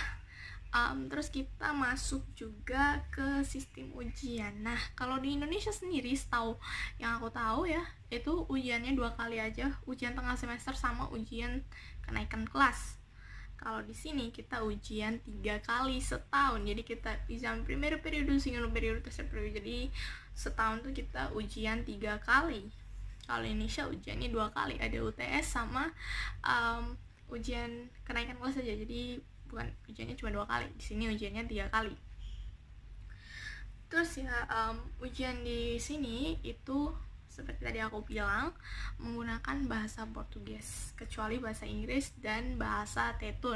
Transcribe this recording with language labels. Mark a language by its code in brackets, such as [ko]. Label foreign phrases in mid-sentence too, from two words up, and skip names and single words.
[id] Terus kita masuk juga ke sistem ujian. Nah, kalau di Indonesia sendiri, setahu yang aku tahu ya, itu ujiannya 2 kali aja, ujian tengah semester sama ujian kenaikan kelas. Kalau di sini kita ujian 3 kali setahun. Jadi kita [pt] exam primero periodo, segundo periodo, tercer periodo. [id] Jadi setahun tuh kita ujian 3 kali. Kalau Indonesia ujiannya 2 kali, ada UTS sama ujian kenaikan kelas saja. Jadi bukan ujiannya cuma 2 kali. Di sini ujiannya 3 kali. Terus ya ujian di sini itu seperti tadi aku bilang menggunakan bahasa Portugis, kecuali bahasa Inggris dan bahasa Tetun.